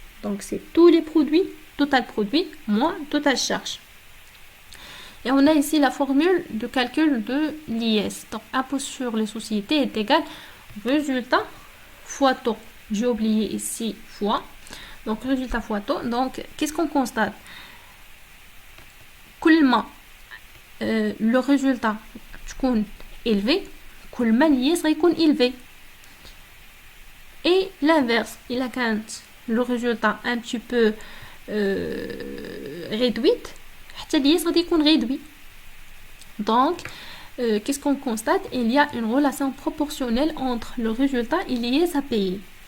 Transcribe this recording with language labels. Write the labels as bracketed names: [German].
[French] Donc, c'est tous les produits, total produit moins total charge. Et on a ici la formule de calcul de l'IS. Donc, impôt sur les sociétés est égal résultat fois taux. J'ai oublié ici fois. Donc, résultat fois taux. Donc, qu'est-ce qu'on constate? [Arabic] كل ما le résultat تكون élevé, كل ما l'IS غيكون élevé. [French] Et l'inverse, il a quand le résultat un petit peu réduit, [Arabic] حتى [French] l'IS [Arabic] غادي يكون [French] réduit. Donc, qu'est-ce qu'on constate? Il y a une relation proportionnelle entre le résultat et l'IS à payer.